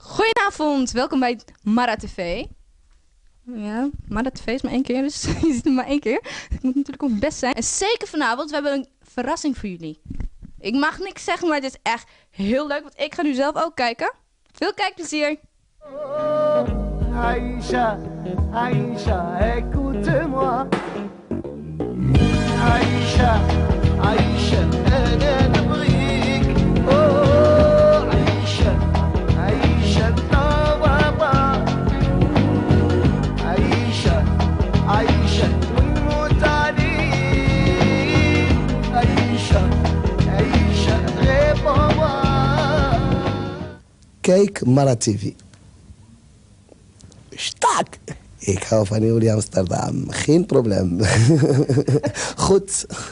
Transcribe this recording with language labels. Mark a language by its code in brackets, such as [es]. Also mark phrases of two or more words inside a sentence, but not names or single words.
[nl] Goedenavond, welkom bij Mara TV. Ja, Mara TV is maar 1 keer, dus je ziet hem maar 1 keer. Het moet natuurlijk op het best zijn. En zeker vanavond, we hebben een verrassing voor jullie. Ik mag niks zeggen, maar het is echt heel leuk, want ik ga nu zelf ook kijken. Veel kijkplezier! [fr] Aïcha, Aïcha, écoute-moi. [ar] Aïcha, Aïcha, أنا نبغيك. Oh, Aïcha, Aïcha, بابا. Aïcha, Aïcha, ونموت عليك. [fr] Aïcha, Aïcha, réponds-moi. [nl] Kijk Mara TV. Stak! Ik hou van jullie Amsterdam. Geen probleem. Goed.